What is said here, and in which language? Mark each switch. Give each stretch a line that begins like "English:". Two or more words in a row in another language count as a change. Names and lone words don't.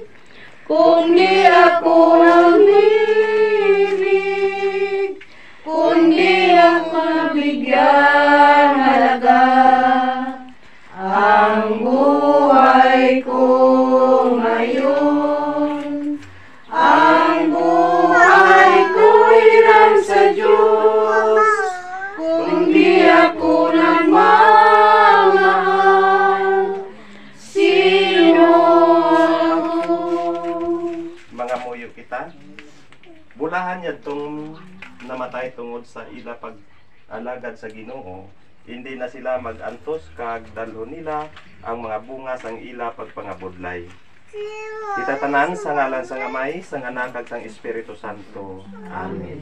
Filipino: Kung di ako nag-ibig, kung di ako mabigyan halaga, ang buhay ko ngayon, ang buhay ko'y lang sa Diyos. Kung di ako nagmamahal, sino ako?
Hiligaynon: Mga muyo kita, bulahan niya itong namatay tungod sa ila pag-alagad sa Ginoo.
Filipino: Hindi na sila
Hiligaynon: mag-antos kag dalhon nila ang mga bunga sang ila pagpangabudlay. Itatanan sa ngalan sang Amay, sang Anak kag sang Espiritu Santo.